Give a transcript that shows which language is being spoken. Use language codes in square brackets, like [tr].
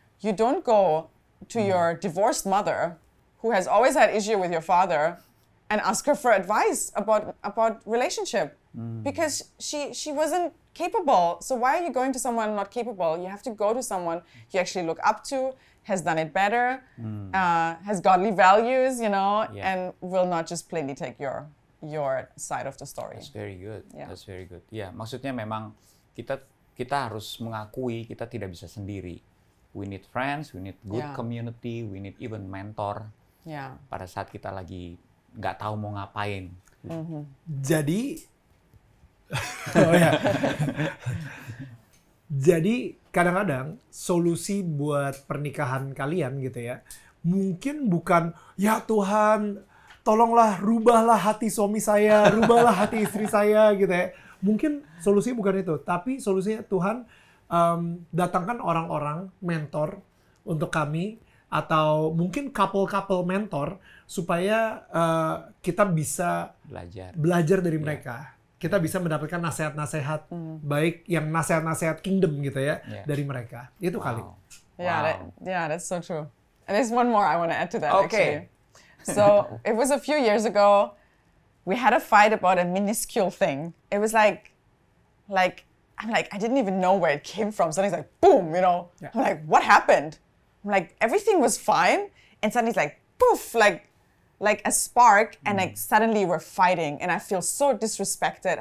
[en] You don't go to your divorced mother who has always had issue with your father and ask her for advice about relationship because she wasn't capable. So why are you going to someone not capable? You have to go to someone you actually look up to, has done it better, has godly values, you know, and will not just plainly take your side of the story. That's very good. Yeah. That's very good. [id] Ya, maksudnya memang kita harus mengakui kita tidak bisa sendiri. [en] We need friends, we need good community, we need even mentor. [id] Pada saat kita lagi nggak tahu mau ngapain. Jadi, jadi kadang-kadang solusi buat pernikahan kalian gitu ya, mungkin bukan ya Tuhan, tolonglah rubahlah hati suami saya, rubahlah hati istri saya gitu ya. Mungkin solusinya bukan itu, tapi solusinya Tuhan datangkan orang-orang mentor untuk kami. Atau mungkin couple mentor supaya kita bisa belajar dari mereka. Kita bisa mendapatkan nasihat-nasihat baik yang nasihat-nasihat kingdom gitu ya dari mereka. Itu kali. [en] Yeah, that's so true. And there's one more I want to add to that actually. So it was a few years ago. We had a fight about a minuscule thing. It was like I'm like I didn't even know where it came from. Suddenly it's like boom, you know. I'm like, what happened? I'm like, everything was fine, and suddenly it's like, poof, like a spark, and like suddenly we're fighting, and I feel so disrespected.